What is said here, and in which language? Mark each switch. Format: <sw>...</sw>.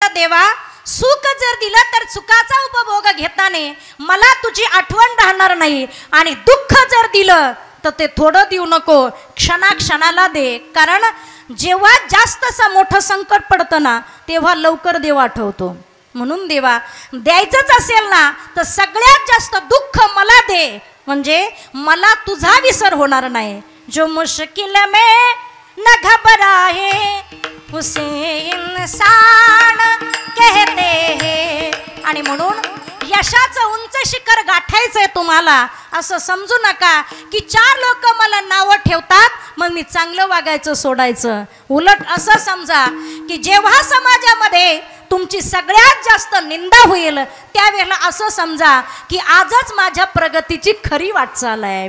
<mr>देवा सुख जर दिलं तर सुखाचा उपभोग घेताना मला तुझी आठवण राहणार नाही, आणि दुःख जर दिलं तर ते थोडं देऊ नको, क्षणाक्षणाला दे. कारण जेव्हा जास्त असं मोठं संकट पडतं ना तेव्हा लवकर देव आठवतो. म्हणून देवा द्यायचंच असेल ना तर सगळ्यात जास्त दुःख मला दे, म्हणजे मला तुझा विसर होणार नाही.</mr> <hi>जो मुश्किल में न घबराए उसे इंसान कहते हैं.</hi> <mr>आणि म्हणून यशाचं उंच शिखर गाठायचंय तुम्हाला, असं समजू नका की 4 लोक मला नावं ठेवतात मग मी चांगलं वागायचं सोडायचं. उलट असं समजा की जेव्हा समाजामध्ये तुमची सगळ्यात जास्त निंदा होईल त्यावेळेला असं समजा की आजच माझ्या प्रगतीची खरी वाटचाल आहे.</mr>